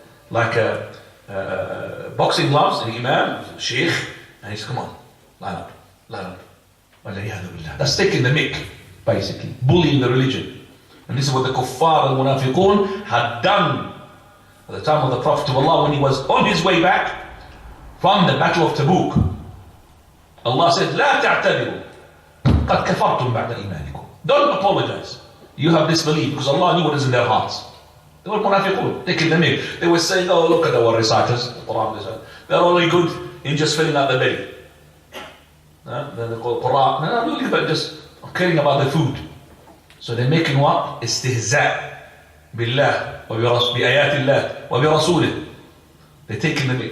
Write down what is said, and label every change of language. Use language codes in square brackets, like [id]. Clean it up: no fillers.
[en] Like a boxing gloves, an imam, sheikh, and he's, come on, line up. That's taking the mick, basically, bullying the religion. And this is what the kuffar and munafiqun had done at the time of the Prophet of Allah when he was on his way back from the Battle of Tabuk. Allah said, [ar] لا تعتذروا قد كفرتم بعد إيمانكم. [en] Don't apologize. You have disbelieved, because Allah knew what is in their hearts. They were munafiqun, taking the mick. They were saying, oh, look at our reciters. They're only good in just filling out the belly. Then they call Qur'an. No, look at just caring about the food. So they're making what? [ar] Istihza' billah wa bi ayatillah wa bi rasulih. [en] They're taking the mick.